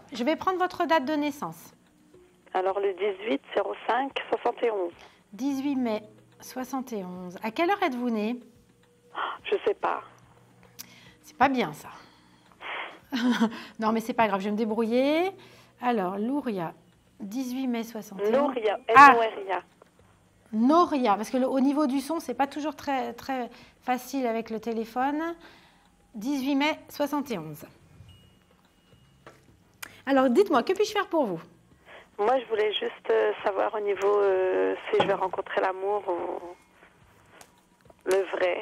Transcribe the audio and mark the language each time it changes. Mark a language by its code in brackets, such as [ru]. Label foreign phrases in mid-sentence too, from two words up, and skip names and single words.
[fr] Je vais prendre votre date de naissance. Alors, le 18-05-71. 18 mai 71. À quelle heure êtes-vous né? Je sais pas. C'est pas bien, ça. Non, mais c'est pas grave, je vais me débrouiller. Alors, Lauria, 18 mai 61. Lauria, N-O-R-I-A. Noria, parce que au niveau du son, c'est pas toujours très, très facile avec le téléphone. 18 mai 71. Alors, dites-moi, que puis-je faire pour vous? Moi, je voulais juste savoir au niveau si je vais rencontrer l'amour ou le vrai.